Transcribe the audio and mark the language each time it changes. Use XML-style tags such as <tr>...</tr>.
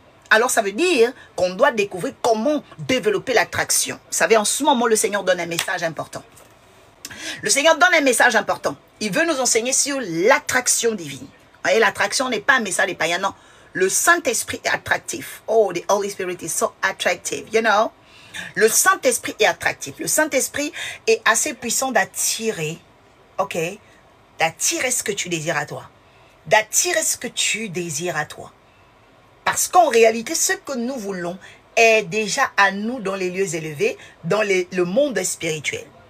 <fr>Alors ça veut dire qu'on doit découvrir comment développer l'attraction. Vous savez, en ce moment, le Seigneur donne un message important. Le Seigneur donne un message important. Il veut nous enseigner sur l'attraction divine. Vous voyez, l'attraction n'est pas un message des païens, non. Le Saint-Esprit est attractif.</fr> <en>Oh, the Holy Spirit is so attractive, you know.</en> <fr>Le Saint-Esprit est attractif. Le Saint-Esprit est assez puissant d'attirer, ok, d'attirer ce que tu désires à toi. D'attirer ce que tu désires à toi. Parce qu'en réalité, ce que nous voulons est déjà à nous dans les lieux élevés, dans le monde spirituel.</fr>